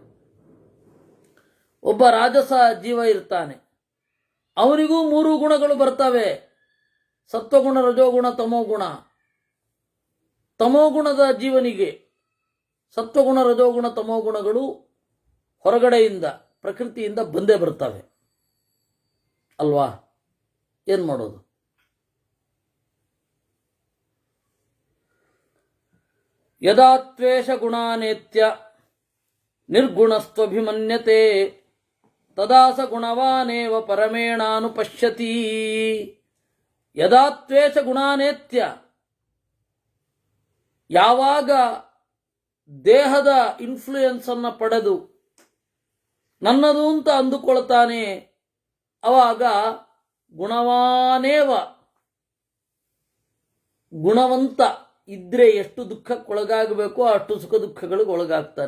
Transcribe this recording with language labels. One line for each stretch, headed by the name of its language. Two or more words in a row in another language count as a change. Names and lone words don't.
Kannada: ಒಬ್ಬ ರಾಜಸ ಜೀವ ಇರ್ತಾನೆ, ಅವನಿಗೂ ಮೂರು ಗುಣಗಳು ಬರ್ತವೆ, ಸತ್ವಗುಣ, ರಜೋಗುಣ, ತಮೋಗುಣ. ತಮೋಗುಣದ ಜೀವನಿಗೆ ಸತ್ವಗುಣ, ರಜೋಗುಣ, ತಮೋಗುಣಗಳು ಹೊರಗಡೆಯಿಂದ ಪ್ರಕೃತಿಯಿಂದ ಬಂದೇ ಬರ್ತವೆ ಅಲ್ವಾ? ಏನು ಮಾಡೋದು?
Sanskrit: ಯದಾ ತ್ವೇಷ ಗುಣಾನೇತ್ಯ ನಿರ್ಗುಣಸ್ತ್ವಭಿಮನ್ಯತೆ ತದಾ ಸ ಗುಣವಾನೇವ ಪರಮೇಣಾನುಪಶ್ಯತಿ. ಯದಾ ತ್ವೇಷ ಗುಣಾನೇತ್ಯ,
Kannada: ಯಾವಾಗ ದೇಹದ ಇನ್ಫ್ಲೂಯೆನ್ಸನ್ನು ಪಡೆದು ನನ್ನದು ಅಂತ ಅಂದುಕೊಳ್ತಾನೆ, ಅವಾಗ ಗುಣವಾನೇವ, ಗುಣವಂತ ಇದ್ರೆ ಎಷ್ಟು ದುಃಖಕ್ಕೊಳಗಾಗಬೇಕೋ ಅಷ್ಟು ಸುಖ ದುಃಖಗಳಿಗೆ ಒಳಗಾಗ್ತಾನೆ.